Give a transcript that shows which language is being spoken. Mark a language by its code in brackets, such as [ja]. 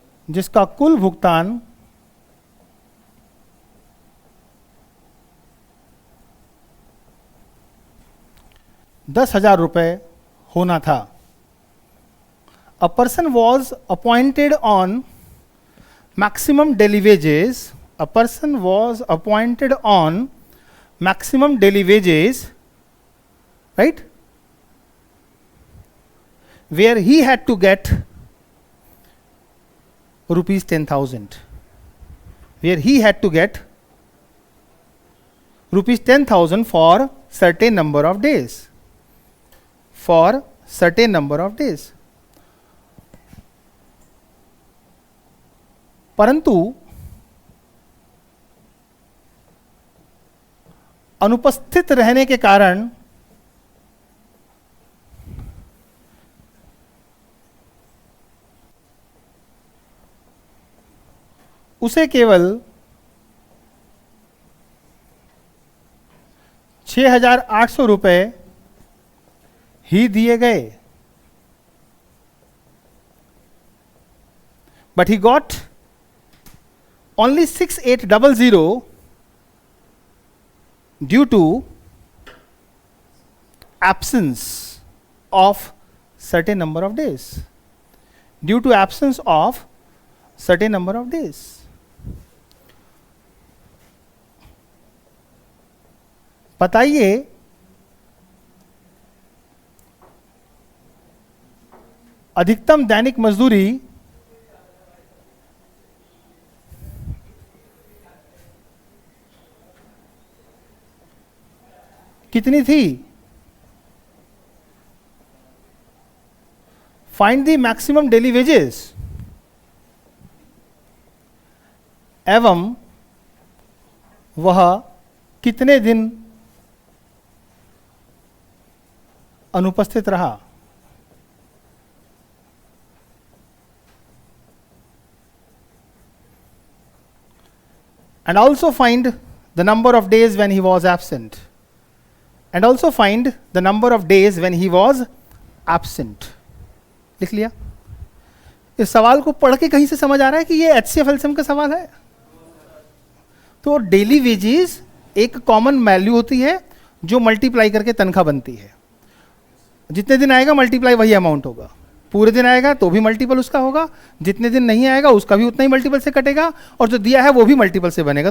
[hi] जिसका कुल भुगतान ₹10,000 होना था। [en] A person was appointed on maximum daily wages. A person was appointed on maximum daily wages, right? Where he had to get ₹10,000. Where he had to get ₹10,000 for certain number of days. For certain number of days. [hi] परंतु अनुपस्थित रहने के कारण उसे केवल ₹6,800 ही दिए गए। [en] But he got only 6,800 due to absence of certain number of days. Due to absence of certain number of days. [hi] बताइए अधिकतम दैनिक मजदूरी कितनी थी? [en] find the maximum daily wages [hi] एवं वह कितने दिन अनुपस्थित रहा। [en] And also find the number of days when he was absent. And also find the number of days when he was absent. [hi] लिख लिया? इस सवाल को पढ़ के कहीं से समझ आ रहा है कि ये एचसीएफ एलसीएम का सवाल है? तो डेली वेजेस एक कॉमन वैल्यू होती है जो मल्टीप्लाई करके तनख्वाह बनती है। जितने दिन आएगा मल्टीप्लाई वही अमाउंट होगा। पूरे दिन आएगा तो भी मल्टीपल उसका होगा, जितने दिन नहीं आएगा उसका भी उतना ही मल्टीपल से कटेगा, और जो दिया है वो भी मल्टीपल से बनेगा।